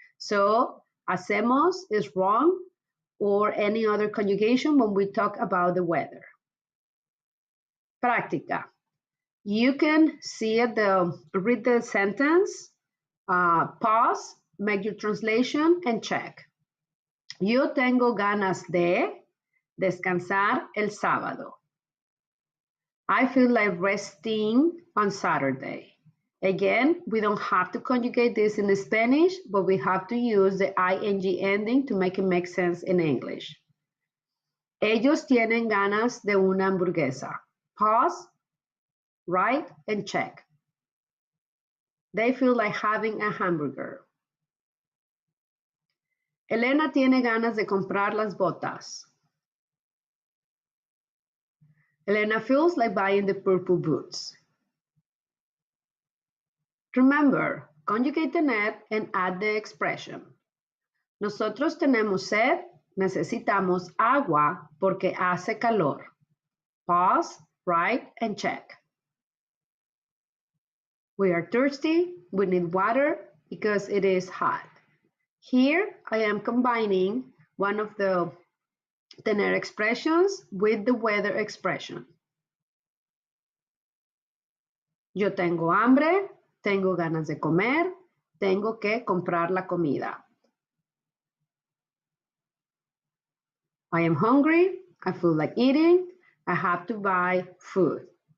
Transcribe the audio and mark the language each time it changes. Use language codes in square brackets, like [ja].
[en] So hacemos is wrong or any other conjugation when we talk about the weather. Práctica. You can see read the sentence, pause, make your translation and check. [es] Yo tengo ganas de descansar el sábado. [en] I feel like resting on Saturday. Again, we don't have to conjugate this in Spanish, but we have to use the ing ending to make it make sense in English. [es] Ellos tienen ganas de una hamburguesa. [en] Pause, write, and check. They feel like having a hamburger. [es] Elena tiene ganas de comprar las botas. [en] Elena feels like buying the purple boots. Remember, conjugate tener and add the expression. [es] Nosotros tenemos sed, necesitamos agua porque hace calor. [en] Pause, write, and check. We are thirsty, we need water because it is hot. Here I am combining one of the tener expressions with the weather expression. [es] Yo tengo hambre, tengo ganas de comer, tengo que comprar la comida. [en] I am hungry, I feel like eating, I have to buy food.